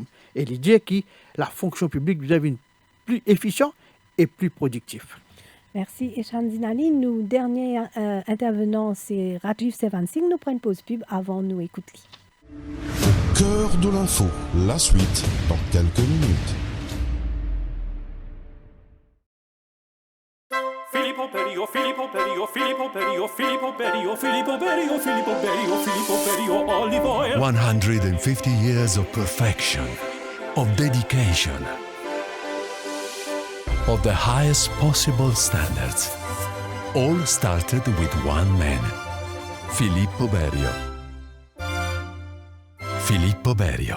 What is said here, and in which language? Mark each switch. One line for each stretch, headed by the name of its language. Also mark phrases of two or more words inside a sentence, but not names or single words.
French: Et il dit que la fonction publique devient plus efficiente et plus productive. Merci Echan Zinali. Nous, dernier intervenant, c'est Rajiv Sevansingh. Nous prenons une pause pub avant nous écouter. cœur de l'info. La suite dans quelques minutes.
English: Filippo Berio, Filippo Berio, Filippo Berio, Filippo Berio, Filippo Berio, Filippo Berio, Filippo Berio, olive oil. 150 years of perfection, of dedication, of the highest possible standards. All started with one man, Filippo Berio. Filippo Berio.